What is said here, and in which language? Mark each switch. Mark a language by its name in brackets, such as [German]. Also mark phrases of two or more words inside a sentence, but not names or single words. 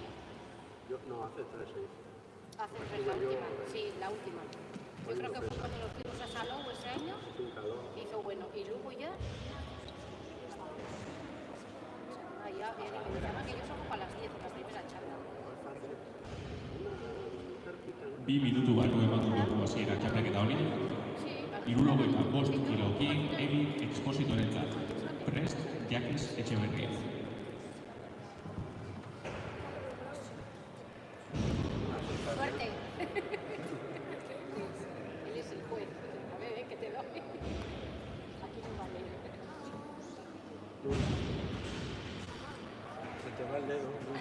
[Spanish] Yo, no, hace 3, sí. Hace 3 la última, sí, la última. Yo creo que fue cuando nos fuimos a Salou ese año, Es un calor. hizo bueno, y luego ya... Ya, me decían que yo salgo para las 10, la primera charla. [Basque] 2 minutu barru emango dugu hasiera txapelketa honi. [Spanish] Sí, [Basque] 75 kilokin Erik Expositorentzat. Prest Jakis Etxeberria. [Spanish] suerte. Él es el juez. A ver, que te doy. Aquí no vale. Se te va el dedo.